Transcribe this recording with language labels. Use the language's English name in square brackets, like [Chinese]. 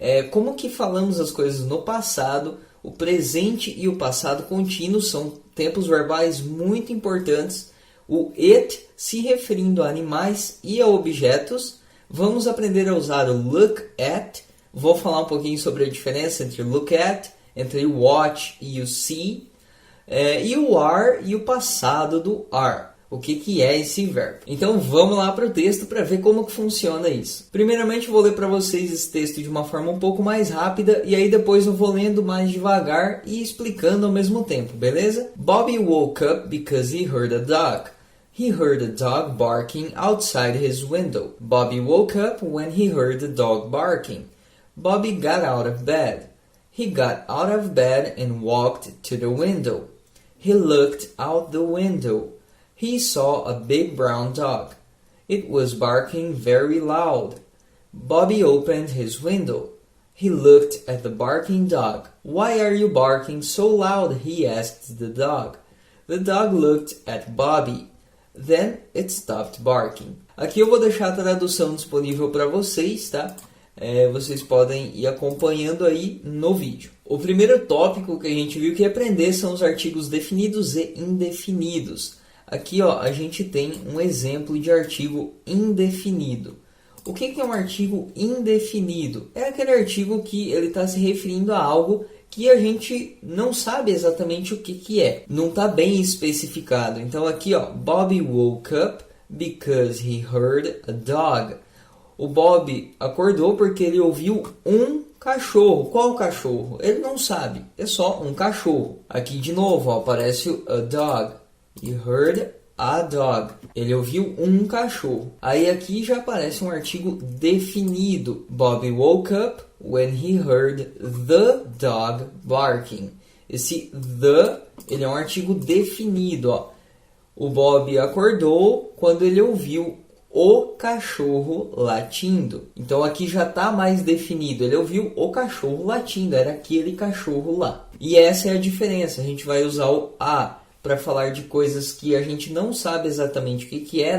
[Portuguese] como que falamos as coisas no passado, o presente e o passado contínuo são tempos verbais muito importantes, o it se referindo a animais e a objetos, vamos aprender a usar o look at, vou falar um pouquinho sobre a diferença entre look at, entre o watch e o see, e o are e o passado do are. O que é esse verbo? Então vamos lá para o texto para ver como que funciona isso. Primeiramente vou ler para vocês esse texto de uma forma um pouco mais rápida e aí depois eu vou lendo mais devagar e explicando ao mesmo tempo, beleza? [English] Bobby woke up because he heard a dog. He heard a dog barking outside his window. Bobby woke up when he heard the dog barking. Bobby got out of bed. He got out of bed and walked to the window. He looked out the window. He saw a big brown dog. It was barking very loud. Bobby opened his window. He looked at the barking dog. "Why are you barking so loud?" he asked the dog. The dog looked at Bobby. Then it stopped barking. [Portuguese] Aqui eu vou deixar a tradução disponível para vocês, tá? Vocês podem ir acompanhando aí no vídeo. O primeiro tópico que a gente viu que aprender são os artigos definidos e indefinidos. Aqui a gente tem um exemplo de artigo indefinido. O que é um artigo indefinido? É aquele artigo que ele está se referindo a algo que a gente não sabe exatamente o que é. Não está bem especificado. Então aqui, [English] Bobby woke up because he heard a dog. [Portuguese] O Bob acordou porque ele ouviu um cachorro. Qual cachorro? Ele não sabe. É só um cachorro. Aqui de novo aparece o [English] a dog. He heard a dog. [Portuguese] Ele ouviu um cachorro. Aí aqui já aparece um artigo definido. [English] Bobby woke up when he heard the dog barking. [Portuguese] Esse the, ele é um artigo definido. O Bob acordou quando ele ouviu o cachorro latindo. Então aqui já está mais definido. Ele ouviu o cachorro latindo. Era aquele cachorro lá. E essa é a diferença. A gente vai usar o a para falar de coisas que a gente não sabe exatamente o que é.